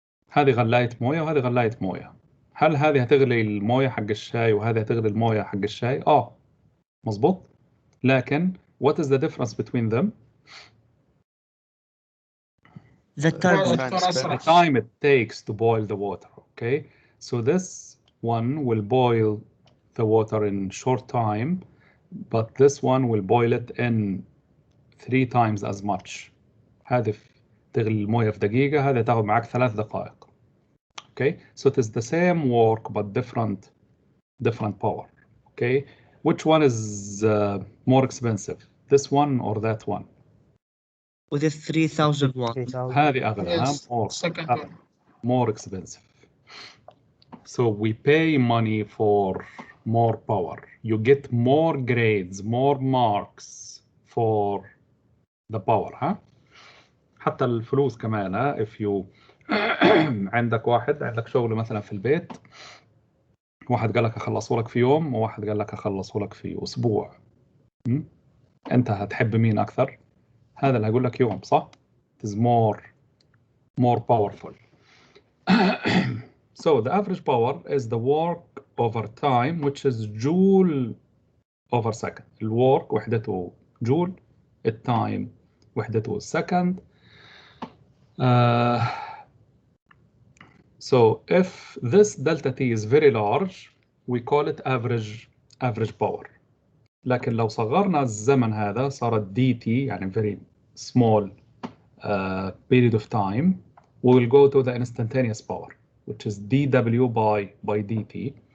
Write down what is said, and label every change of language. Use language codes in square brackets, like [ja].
[ar] هذه غلاية موية وهذه غلاية موية. هل هذه هتغلي الموية حق الشاي وهذه هتغلي الموية حق الشاي؟ مظبوط. لكن [en] what is the difference between them؟ The time it takes to boil the water. Okay, so this one will boil the water in short time, but this one will boil it in 3 times as much. [ar] هذه تغلي الموية في دقيقة، هذه تاخذ معك 3 دقائق. [en] Okay, so it is the same work but different power. Okay, which one is more expensive, this one or that one? with a 3000 watt. [ar] هذه أغلى. [en] Yes, second one. more expensive. So we pay money for more power. You get more grades, more marks for the power. [ar] حتى الفلوس كمان. [en] if you [ar] عندك شغل مثلا في البيت، واحد قال لك اخلصه لك في يوم وواحد قال لك اخلصه لك في اسبوع، انت هتحب مين اكثر؟ هذا اللي هقول لك يوم، صح؟ [en] it is more powerful. So the average power is the work over time, which is joule over second. [ar] الwork وحدته جول، التايم وحدته second. [en] So if this delta T is very large, we call it average power. [ar] لكن لو صغرنا الزمن هذا صارت [en] dt، [ar] يعني [en] very small period of time, we will go to the instantaneous power, which is dW by dt.